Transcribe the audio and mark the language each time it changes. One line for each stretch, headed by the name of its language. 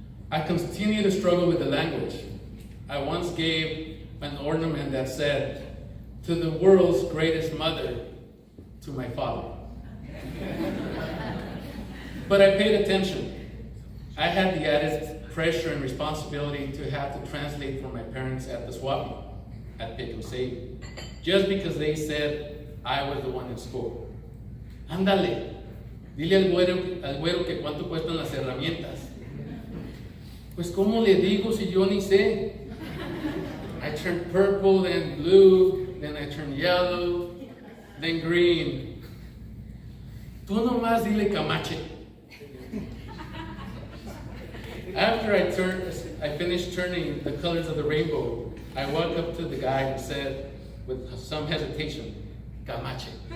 English: I continue to struggle with the language. I once gave an ornament that said, "To the world's greatest mother, to my father." But I paid attention. I had the added pressure and responsibility to have to translate for my parents at the swap meet at Pick 'em Save, just because they said I was the one in school.
Spanish: Ándale, dile al güero que cuánto cuestan las herramientas. Pues ¿cómo le digo si yo ni sé?
English: I turned purple, then blue, then I turned yellow, then green.
Spanish: Tú nomás dile camache.
English: After I finished turning the colors of the rainbow, I walked up to the guy and said, with some hesitation, camache.